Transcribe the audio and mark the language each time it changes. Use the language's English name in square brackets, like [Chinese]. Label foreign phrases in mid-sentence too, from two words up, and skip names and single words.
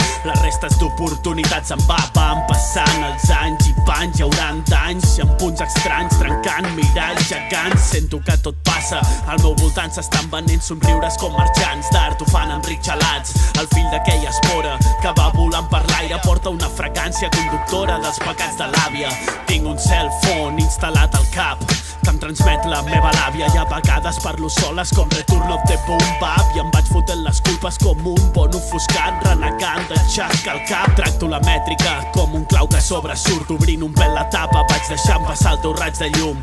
[Catalan] Les restes d'oportunitats em van passant els anys i panys, hi hauran danys amb punts estranys, trencant miralls gegants. Sento que tot passa, al meu voltant s'estan venent somriures com marxants d'art, ho fan amb gelats. El fill d'aquella espora que va volant per l'aire porta una fragància conductora dels pecats de l'àvia. Tinc un [English] cell phone [Catalan] instal·lat al cap que em transmet la meva làvia i a vegades parlo soles com Return of the Boom Bap i em vaig fotent les culpes com un bon ofuscat renegant de xasc al cap. Tracto la mètrica com un clau que sobresurt, obrint un pèl la tapa vaig deixant passar el teu raig de llum.